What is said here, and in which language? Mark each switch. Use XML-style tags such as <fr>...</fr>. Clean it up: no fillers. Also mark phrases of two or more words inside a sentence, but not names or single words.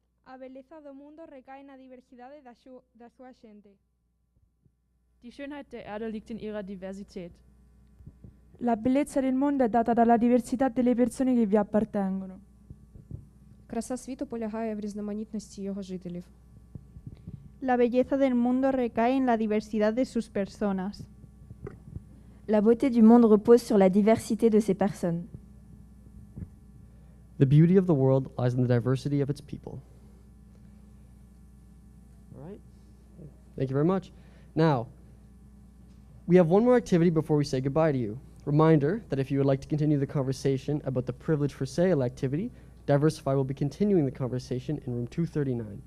<pt>A beleza do mundo recae na diversidade da sua gente.</pt> <de>Die Schönheit der Erde liegt in ihrer Diversität.</de> <it>La bellezza del mondo è data dalla diversità delle persone che vi appartengono.</it> <uk>Краса світу полягає в різноманітності його жителів.</uk> <es>La belleza del mundo recae en la diversidad de sus personas.</es> <fr>La beauté du monde repose sur la diversité de ses personnes.</fr> <en>The beauty of the world lies in the diversity of its people. All right. Thank you very much. Now, we have one more activity before we say goodbye to you. Reminder that if you would like to continue the conversation about the Privilege for Sale activity, Diversify will be continuing the conversation in room 239.</en>